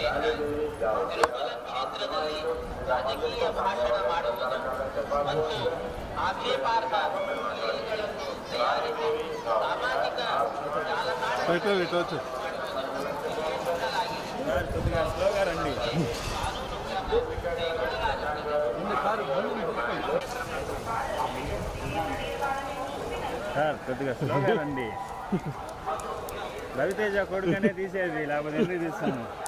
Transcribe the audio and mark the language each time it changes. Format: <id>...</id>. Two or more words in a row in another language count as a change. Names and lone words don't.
<kn>ತಿರುಮಲ ಕ್ಷೇತ್ರದಲ್ಲಿ ರಾಜಕೀಯ ಭಾಷಣ ಮಾಡುವುದು ಮತ್ತು ಆಕ್ಷೇಪಾರ್ಹ ಲೀಲೆಗಳನ್ನು ತಯಾರಿಸಿ ಸಾಮಾಜಿಕ ಜಾಲತಾಣಗಳಲ್ಲಿ</kn> <te>కొద్దిగా స్లోగా రండి. రవితేజ కొడుకనే తీసేది, లేకపోతే ఎందుకు తీస్తాను?</te>